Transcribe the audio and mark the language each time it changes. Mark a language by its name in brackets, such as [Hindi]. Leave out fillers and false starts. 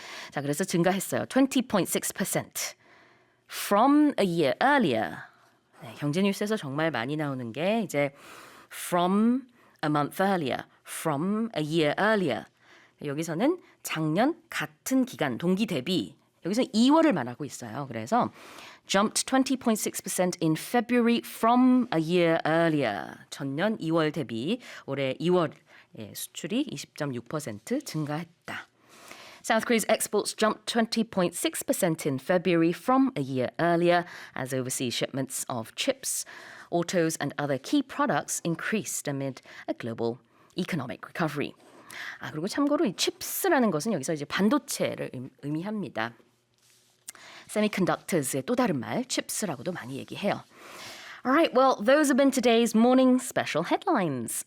[Korean] 자, 그래서 증가했어요. [English] 20.6% from a year earlier. [Korean] 네, 경제 뉴스에서 정말 많이 나오는 게 이제 [English] from a month earlier, from a year earlier. [Korean] 여기서는 작년 같은 기간, 동기 대비. 여기서 2월을 말하고 있어요. 그래서 [English] jumped 20.6% in February from a year earlier. [Korean] 전년 2월 대비 올해 2월 수출이 20.6% 증가했다. [English] South Korea's exports jumped 20.6% in February from a year earlier as overseas shipments of chips, autos and other key products increased amid a global economic recovery. [Korean] 그리고 참고로 이 chips라는 것은 여기서 이제 반도체를 의미합니다. [English] Semiconductors의 [Korean] 또 다른 말, [English] chips라고도 [Korean] 많이 얘기해요. [English] All right, well, those have been today's morning special headlines.